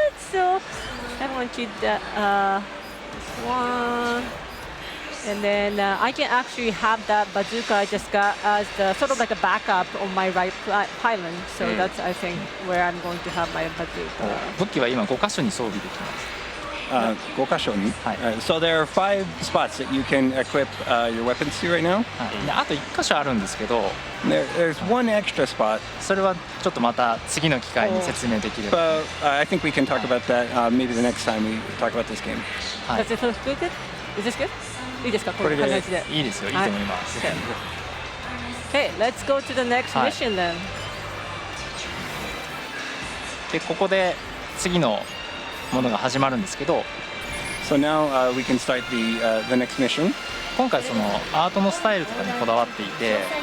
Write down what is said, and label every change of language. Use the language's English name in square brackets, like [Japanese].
[English] So I'm going to keep that this one. And then I can actually have that bazooka I just got as the sort of like a backup on my right pylon. So that's I think where I'm going to have my bazooka. [Japanese] 武器は今5箇所に装備できます。 5箇所に? [English] So there are 5 spots that you can equip your weapons to right now. [Japanese] であと1箇所あるんですけど、 [English] there's one extra spot. [Japanese] それはちょっとまた次の機会に説明できれば。 [English] I think we can talk about that maybe the next time we talk about this game. Does it look good? Is this good? [Japanese] いいですかこれで。いいですよ、いいと思います。 [English] Okay, let's go to the next mission then. [Japanese] でここで次のものが始まるんですけど。 [English] So now we can start the next mission. [Japanese] 今回そのアートのスタイルとかにこだわっていて。